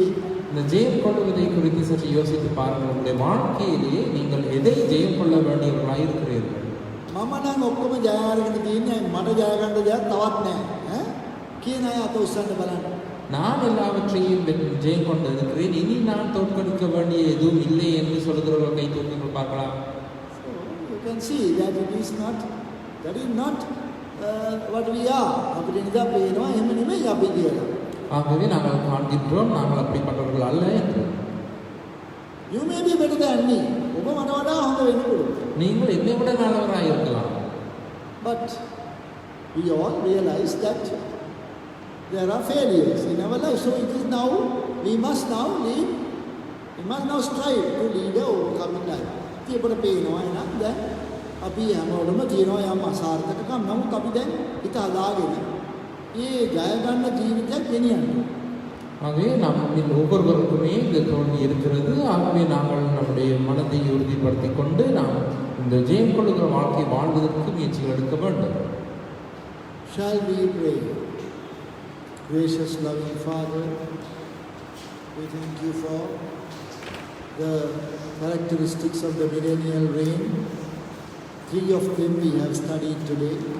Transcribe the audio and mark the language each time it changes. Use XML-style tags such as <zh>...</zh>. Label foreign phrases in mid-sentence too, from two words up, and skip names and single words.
<ta>இந்த ஜெயம் கொள்வதை குறித்து சற்று யோசித்து பாருங்கள். உங்களுடைய வாழ்க்கையிலே நீங்கள் எதை ஜெயம் கொள்ள வேண்டியவர்களாக இருக்கிறீர்கள்?</ta> <si>මම නම් ඔක්කොම ජය අරගෙන තියෙන්නේ මට ජය ගන්න දෙයක් තවත් නැහැ. කියන අය අත උස්සන්න බලන්න.</si> <ta>நான் எல்லாவற்றையும் ஜெயம் கொண்டிருக்கிறேன், இனி நான் தோற்கடிக்க வேண்டிய எதுவும் இல்லை என்று சொல்கிறவர்கள் கை தூக்குங்கள் பார்க்கலாம்.</ta> <en>So you can see that it is not what we are.</en> <si>අපිට නිදා පේනවා එහෙම නෙමෙයි අපි කියලා.</si> <ta>ஆகவே நாங்கள் காண்கின்றோம் நாங்கள் அப்படிப்பட்டவர்கள் அல்ல என்று.</ta> <en>You may be better than me.</en> <si>ඔබ මට වඩා හොඳ වෙන්න පුළුවන්.</si> <ta>நீங்கள் என்னை விட நல்லவராக இருக்கலாம்.</ta> <en>But we all realize that there are failures in our life. So it is now, we must now strive to lead a overcoming life.</en> <si>ඉතින් අපිට පේනවා එහෙනම් දැන් අපි හැමෝටම තියෙනවා යම් අසාර්ථකකම්. නමුත් අපි දැන් හිත හදාගෙන මේ ජය ගන්න ජීවිතයක් ගෙනියන්න.</si> <ta>ஆகவே நம்மில் ஒவ்வொருவருக்குமே இந்த தோல்வி இருக்கிறது. ஆகவே நாங்கள் நம்முடைய மனதை உறுதிப்படுத்திக் கொண்டு நாம் இந்த ஜெயம் கொள்ளுகிற வாழ்க்கை வாழ்வதற்கு முயற்சிகள் எடுக்க வேண்டும்.</ta> <en>Shall we pray? Gracious loving Father, we thank you for the characteristics of the millennial reign. 3 of them we have studied today.</en>